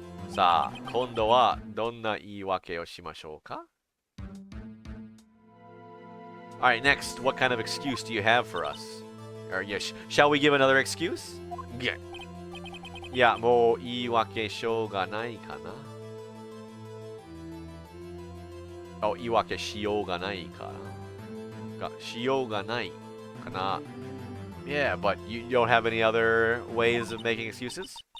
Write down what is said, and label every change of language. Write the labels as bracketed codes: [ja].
[ja] さあ、今度はどんな言い訳をしましょうか? [en] Alright, next, what kind of excuse do you have for us? Or, yes, shall we give another excuse? Yeah. [ja] いや、もう言い訳しようがないかな. Oh, 言い訳しようがないかな. しようがないかな. [en] Yeah, but you don't have any other ways of making excuses?